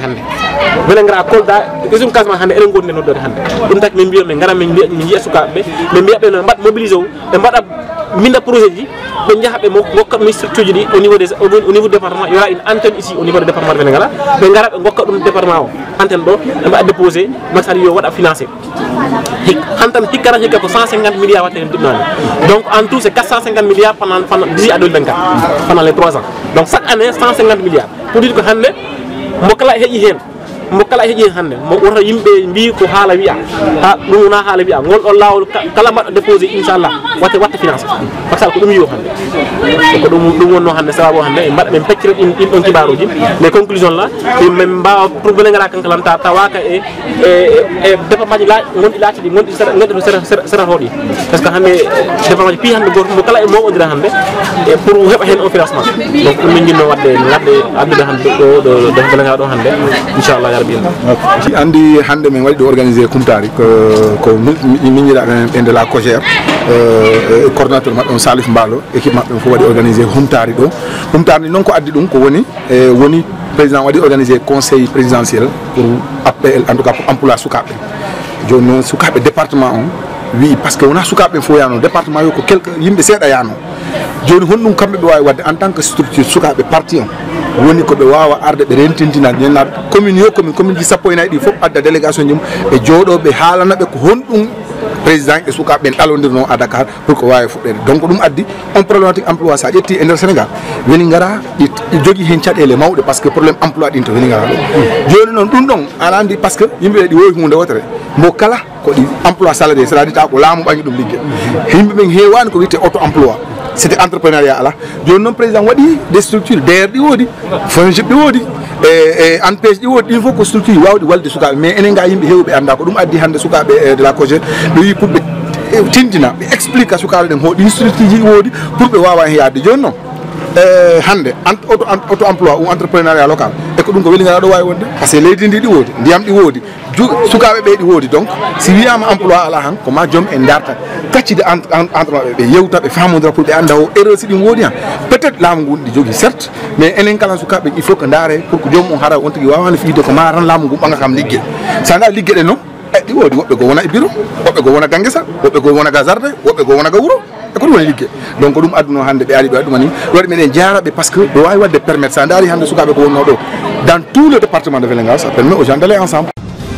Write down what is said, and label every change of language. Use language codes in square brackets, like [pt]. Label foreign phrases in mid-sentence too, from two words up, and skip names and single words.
[ff] hande Vélingara Kolda usine Casamance hande eɗen gondi nden noddore hande ɗum taki min mbiya min gara min jiiya sukaɓeɓe min mbiyaɓe no mbaɗ mobilisé o ɓe mbaɗa minda projet ji ɓe jaaha ɓe gokka ɗum structure ji ɗi [fr] au niveau département il y aura une antenne ici au niveau du département de Vélingara [ff] ɓe gara ɓe gokka ɗum département o antenne ɗo ɓe mbaɗa déposé Macky Sall yo waɗa financé hantan hikkata hikka ko 150 milliards watte hen ɗumnani [fr] donc en tout c'est 450 milliards pendant d'ici à 2024 pendant les 3 ans donc chaque année 150 milliards pour dire [ff] ko hande mo kala heeƴi hen mo kala heeƴi hande mo woto yimɓe mbi ko haala wiya ha ɗum wona haala wiya ngol ɗon lawol kala mbaɗɗo déposé inchallah watta [fr] financé par ce que [ff] ko ɗum yiwo hande ko ɗum wonno hande sababu hande e mbaɗa min peccira ɗin ɗon kibaruji [fr] les conclusions là [ff] min mbawa pour Vélingara kankalam tawaka e département ji gonɗi laati ɗi gonɗi to seratoɗi [fr] par ce que [ff] hande département ji pi hande goto mo kala e moɓodira hande e pour heɓa hen financement donc ɗum min jinno wadde addude hande ɗo Vélingara ɗo hande inchallah andi hande men waɗi organiser kumtari ko miñiɗa en [fr] de la COJER [ff] coordinateur maɓɓe on Salif Mballo équipe maɓɓe fof waɗi organiser humtari ɗo humtari non ko addi ɗum ko woni woni président waɗi organiser [fr] conseil présidentiel pour appel en tout cas pour emploi [ff] sukaɓe joni noon sukaɓe département on oui parce que wona sukaɓe fo yano département yo ko quelque yimɓe seeɗa yano joni honɗum kamɓe ɓe wawi wadde [fr] en tant que structure [ff] sukaɓe parti on woni ko ɓe wawa arde ɓe rentintina ñenna commune yo commune ji sappo e nayyi ɗi fof adda délégation jum ɓe jooɗo ɓe haalanaɓe ko honɗum président e sukaɓe ɓen ɗalodirno à Dakar pour ko wawi fuɗɗede donc ɗum addi on problématique emploi sa ƴetti e nder Sénégal weli gara ɗi jogui hen caɗele mawɗe [fr] par ce que probléme emploi [ff] ɗin to weli gara ɗo joni noon ɗum ɗon aɗa andi [fr] par ce que [ff] yimɓeɓe ɗi wowi hunde wotere mo kala ko ɗi [fr] emploi salarié c'est à dire [ff] ta ko laamu ɓañi ɗum liggue yimɓeɓe hewani ko wiyete [fr] auto emploi c'était entrepreneuriat [ff] ala joni noon président waɗi [fr] des structures [ff] DER ɗi woodi FONGIP ɗi woodi e ANPEJ ɗi woodi ɗin fof ko structure wawɗi walde sukaɓe mais enen ga yimɓe hewɓe anda ko ɗum addi hande sukaɓe [fr] de la COJER [ff] ɓe wi pour ɓe tindina ɓe explique a sukaɓe ɗen ho ɗin structure ji woodi pour ɓe wawa hen yadde joni noon hande [fr] auto emploi ou entrepreneuriat local [ff] e ko ɗum ko weligara ɗo wawi wonde [fr] par ce que [ff] leydi ndi ɗi woodi ndiyam ɗi woodi sukaɓe ɓe ɗi woodi [fr] donc si [ff] wiyama emploi ala han ko ma joom en darta gaccide entre maɓɓe ɓe yewta ɓe famodira pour ɓe anda o erreur si ɗin woodi han [fr] peut être [ff] laamu ngu ɗi jogui [fr] certes mais [ff] enen kala sukaɓe [fr] il faut que [ff] daare [fr] pour que [ff] joomum hara on tigui wawano fiide ko ma tan laamu ngu ɓaga kam liggue sa da liggue ɗe noon ɗi woodi woɓɓe go wona e bureau woɓɓe go wona ga guesa woɓɓe go wona ga jardin woɓɓe go wona ga wuuro e ko ɗum woni liggue donc ɗum adduno hande ɓe ari ɓe waɗuma ni waɗi meɗen jaraɓe [fr] par ce que [ff] ɓe wawi wadde permettre sa daari hande sukaɓe ko wonno ɗo [fr] dans tout le département de Vélingara ça permet aux gens d'aller ensemble.